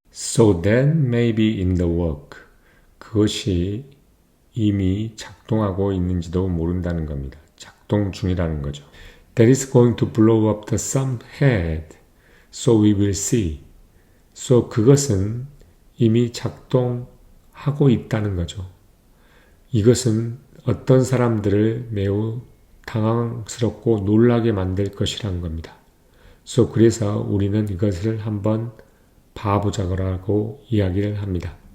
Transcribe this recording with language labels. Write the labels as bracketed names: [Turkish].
[English] So that may be in the work. [Korean] 그것이 이미 작동하고 있는지도 모른다는 겁니다. 작동 중이라는 거죠. [English] That is going to blow up the some head. So we will see. [Korean] So 그것은 이미 작동하고 있다는 거죠. 이것은 어떤 사람들을 매우 당황스럽고 놀라게 만들 것이라는 겁니다. 그래서 우리는 이것을 한번 봐보자고 이야기를 합니다.